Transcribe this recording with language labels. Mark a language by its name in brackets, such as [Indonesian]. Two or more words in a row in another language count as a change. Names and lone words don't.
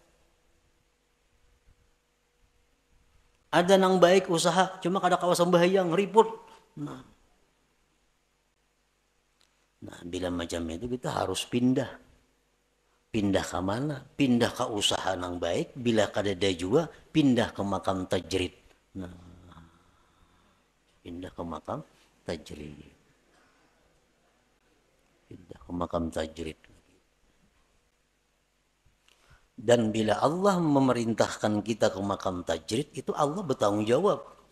[Indonesian] Ada yang baik usaha, cuma kada kawasan bahaya, ngeriput. Nah, bila macam itu kita harus pindah. Pindah ke mana? Pindah ke usaha yang baik. Bila kadada juga, pindah ke makam tajrid. Nah, pindah ke makam tajrid. Pindah ke makam tajrid. Dan bila Allah memerintahkan kita ke makam tajrid, itu Allah bertanggung jawab.